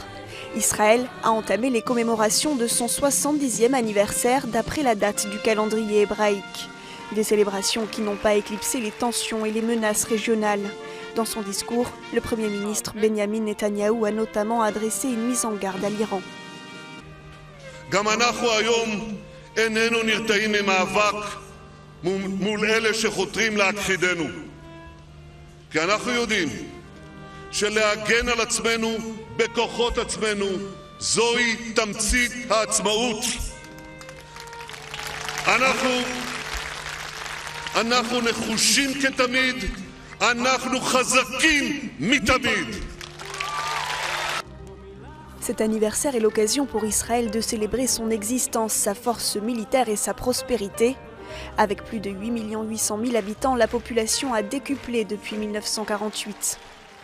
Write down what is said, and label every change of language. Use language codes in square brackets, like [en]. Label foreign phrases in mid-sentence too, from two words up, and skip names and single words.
[fr] Israël a entamé les commémorations de son 70e anniversaire d'après la date du calendrier hébraïque. Des célébrations qui n'ont pas éclipsé les tensions et les menaces régionales. Dans son discours, le Premier ministre Benjamin Netanyahou a notamment adressé une mise en garde à l'Iran. [he] גם אנחנו היום איננו נרתעים ממאבק מול אלה שחותרים להכחידנו. כי אנחנו יודעים שלהגן על עצמנו בכוחות עצמנו זוהי תמצית העצמאות. אנחנו נחושים כתמיד, אנחנו חזקים מתמיד. [fr] Cet anniversaire est l'occasion pour Israël de célébrer son existence, sa force militaire et sa prospérité. Avec plus de 8 800 000 habitants, la population a décuplé depuis 1948.